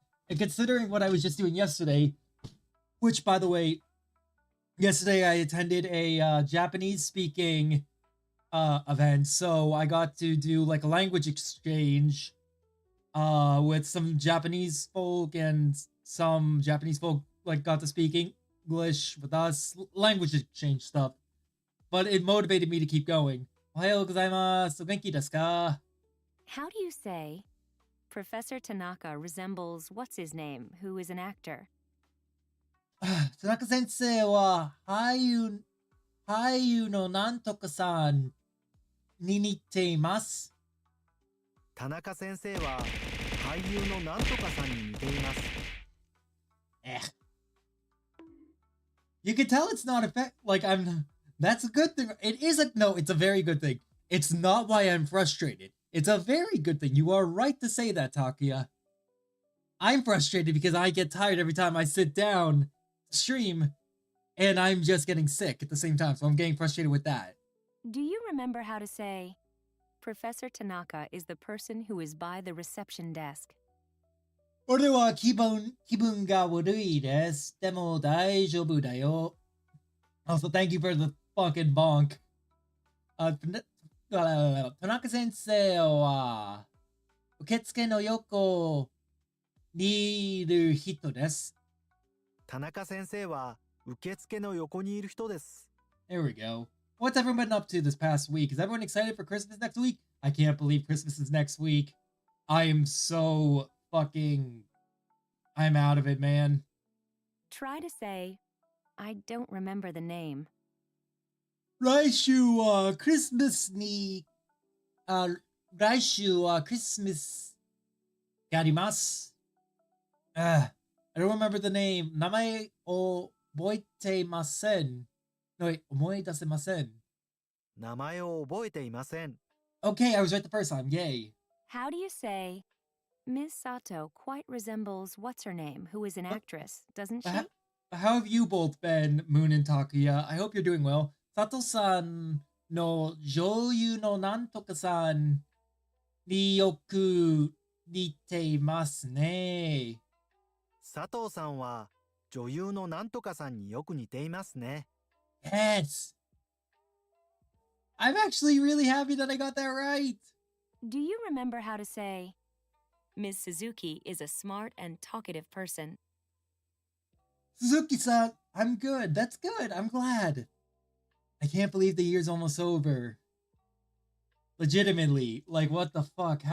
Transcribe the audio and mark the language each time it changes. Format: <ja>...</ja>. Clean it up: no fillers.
<en>And considering what I was just doing yesterday, which, by the way, yesterday I attended a Japanese speaking event, so I got to do like a language exchange with some Japanese folk, and some Japanese folk like got to speak English with us, language exchange stuff. But it motivated me to keep going.</en> <ja>Ohayou gozaimasu. Genki desu ka?</ja> <en>How do you say Professor Tanaka resembles what's his name, who is an actor?</en> <ja>田中先生は俳優のなんとかさんに似ています。田中先生は俳優のなんとかさんに似ています。</ja> <en>You can tell it's not like I'm. That's a good thing. It is no, it's a very good thing. It's not why I'm frustrated. It's a very good thing. You are right to say that, Takuya. I'm frustrated because I get tired every time I sit down stream, and I'm just getting sick at the same time, so I'm getting frustrated with that. Do you remember how to say Professor Tanaka is the person who is by the reception desk?</en> <ja>俺は気分が悪いです。でも大丈夫だよ。</ja> <en>Also, thank you for the fucking bonk.</en> <ja>田中先生は受付の横にいる人です。田中先生は受付の横にいる人です。</ja> <en>There we go. What's everyone been up to this past week? Is everyone excited for Christmas next week? I can't believe Christmas is next week. I am so fucking... I'm out of it, man. Try to say, I don't remember the name.</en> <ja>来週はクリスマスがあります。</ja> <en>I don't remember the name.</en> <ja>名前を覚えていません。 No, 思い出せません。名前を覚えていません。</ja> <en>Okay, I was right the first time. Yay. How do you say, Ms. Sato quite resembles what's-her-name, who is an actress, doesn't she? How have you both been, Moon and Takuya? I hope you're doing well.</en> <ja>Sato-san no 女優のなんとかさんによく似ていますね。佐藤さんは女優のなんとかさんによく似ていますね。</ja> <en>Yes. I'm actually really happy that I got that right. Do you remember how to say, Ms. Suzuki is a smart and talkative person? Suzuki-san, I'm good. That's good. I'm glad. I can't believe the year's almost over. Legitimately, like what the fuck?</en>